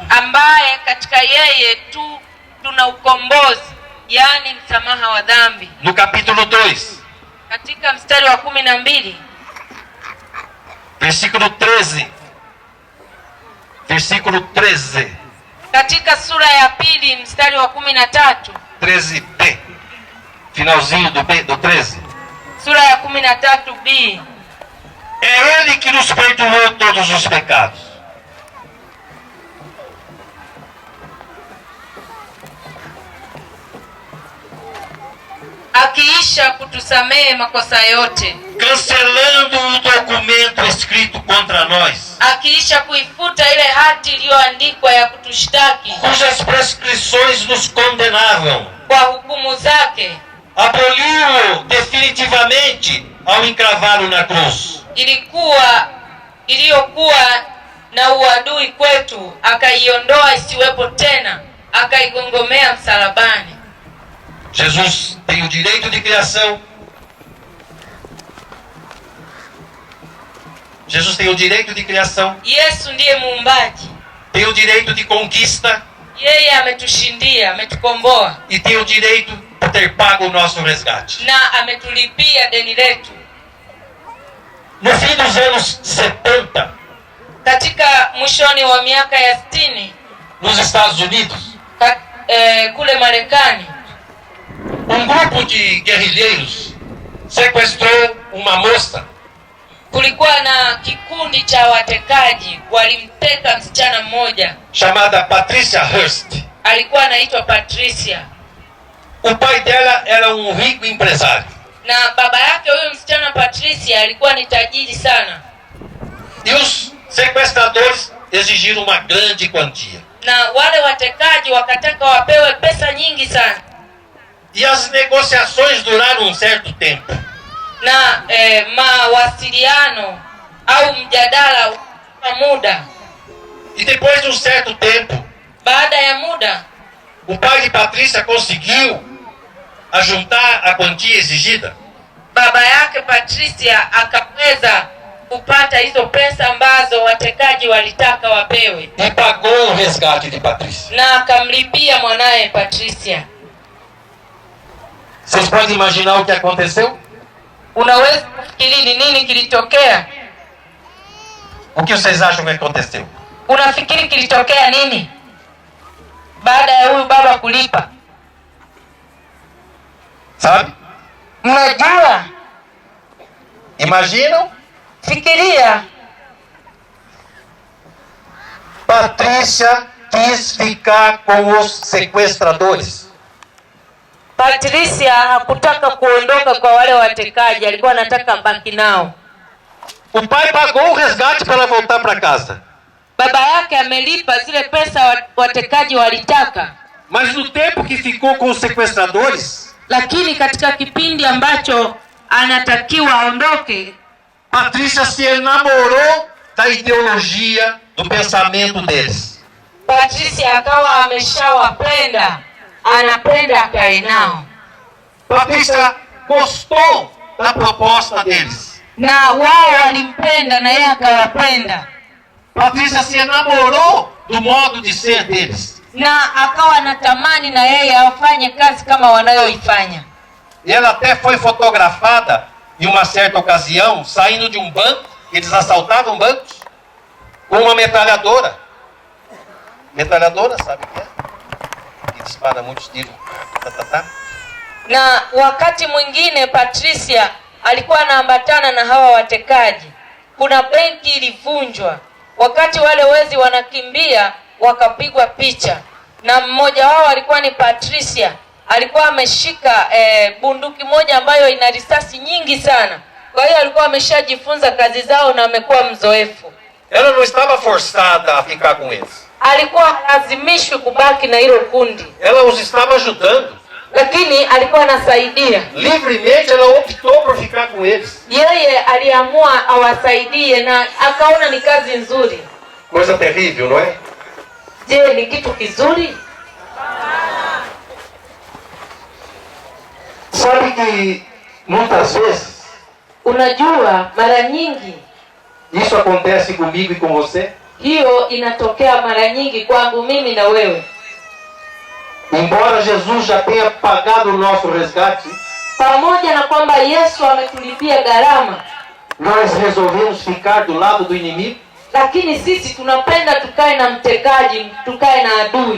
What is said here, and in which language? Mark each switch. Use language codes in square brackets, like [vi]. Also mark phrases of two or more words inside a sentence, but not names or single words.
[sw] ambaye katika yeye tu tuna ukombozi, yaani msamaha wa dhambi. [pt] No capítulo 2, [sw] Katika mstari wa 12, [pt] versículo 13. Versículo 13. [sw] katika sura ya 2 mstari wa 13, [pt] 13b. Finalzinho do 13. [sw] sura ya 13b, [pt] É Ele que nos perdoou todos os pecados. [sw] akiisha kutusamehe makosa yote, [pt] Cancelando o documento escrito contra nós, [sw] akiisha kuifuta ile hati iliyoandikwa ya kutushtaki [pt] cujas prescrições nos condenavam. [sw] kwa hukumu zake, [pt] Aboliu-o definitivamente ao encravá-lo na cruz. [sw] iliyokuwa na uadui kwetu, akaiondoa isiwepo tena, akaigongomea msalabani. [pt] Jesus tem o direito de criação. Jesus tem o direito de criação. [sw] Yesu ndiye muumbaji, [pt] Tem o direito de conquista. [sw] yeye ametushindia, ametukomboa [pt] E tem o direito de ter pago o nosso resgate. [sw] na ametulipia deni letu. [pt] No fim dos anos 70, [sw] Katika mwishoni wa miaka ya 60 [pt] nos Estados Unidos, [sw] kule Marekani, [pt] um grupo de guerrilheiros sequestrou uma moça [sw] kulikuwa na kikundi cha watekaji, walimteka msichana mmoja, [pt] chamada Patricia Hearst. [sw] alikuwa anaitwa Patricia, [pt] O pai dela era um rico empresário. [sw] na baba yake huyo msichana Patricia alikuwa ni tajiri sana, [pt] E os sequestradores exigiram uma grande quantia. [sw] na wale watekaji wakataka wapewe pesa nyingi sana, [pt] E as negociações duraram um certo tempo. [sw] na mawasiliano au mjadala wa muda. [pt] E depois de um certo tempo, [sw] Baada ya muda, [pt] o pai de Patrícia conseguiu ajuntar a quantia exigida. [sw] baba yake Patricia akaweza kupata hizo pesa ambazo watekaji walitaka wapewe, [pt] E pagou o resgate de Patrícia. [sw] na akamlipia mwanaye Patricia. [pt] Vocês podem imaginar o que aconteceu? [sw] Unaweza kufikiri ni nini kilitokea? [pt] O que vocês acham que aconteceu? [sw] Unafikiri kilitokea nini baada ya huyu baba kulipa? [pt] Sabe? [sw] Mnajua [pt] Imaginam? [sw] Fikiria, [pt] Patrícia quis ficar com os sequestradores. [sw] Patricia hakutaka kuondoka kwa wale watekaji, alikuwa anataka baki nao. [pt] O pai pagou o resgate para ela voltar para casa. [sw] Baba yake amelipa zile pesa watekaji walitaka. [pt] Mas no tempo que ficou com os sequestradores, [sw] Lakini katika kipindi ambacho anatakiwa aondoke, [pt] Patrícia se enamorou da ideologia, do pensamento deles. [sw] Patricia akawa ameshawapenda, anapenda akae nao. [pt] Patrícia gostou da proposta deles. [sw] Na wao walimpenda na yeye akawapenda. [pt] Patrícia se enamorou do modo de ser deles. [sw] Na akawa anatamani na yeye afanye kazi kama wanayoifanya. [pt] E ela até foi fotografada em uma certa ocasião, saindo de um banco, eles assaltavam bancos, com uma metralhadora. Metralhadora, sabe o que é? Que dispara muitos tiros. [sw] Na wakati mwingine Patricia alikuwa anaambatana na hawa watekaji. Kuna benki ilivunjwa. Wakati wale wezi wanakimbia, wakapigwa picha. Na mmoja wao alikuwa ni Patricia. Alikuwa ameshika bunduki moja ambayo ina risasi nyingi sana. Kwa hiyo alikuwa ameshajifunza kazi zao na amekuwa mzoefu. [pt] Ela não estava forçada a ficar com eles. [sw] Alikuwa lazimishwi kubaki na hilo kundi. [pt] Ela os estava ajudando. [sw] Lakini alikuwa anasaidia. [pt] Livremente ela optou por ficar com eles. [sw] Yeye aliamua awasaidie na akaona ni kazi nzuri. [pt] Coisa terrível, não é? [sw] Je, ni kitu kizuri? [pt] Sabe que muitas vezes [sw] Unajua mara nyingi [pt] isso acontece comigo e com você? [sw] hiyo inatokea mara nyingi kwangu mimi na wewe. [pt] Embora Jesus já tenha pagado o nosso resgate, [sw] Pamoja na kwamba Yesu ametulipia gharama, [pt] nós resolvemos ficar do lado do inimigo. [sw] lakini sisi tunapenda tukae na mtekaji, tukae na adui.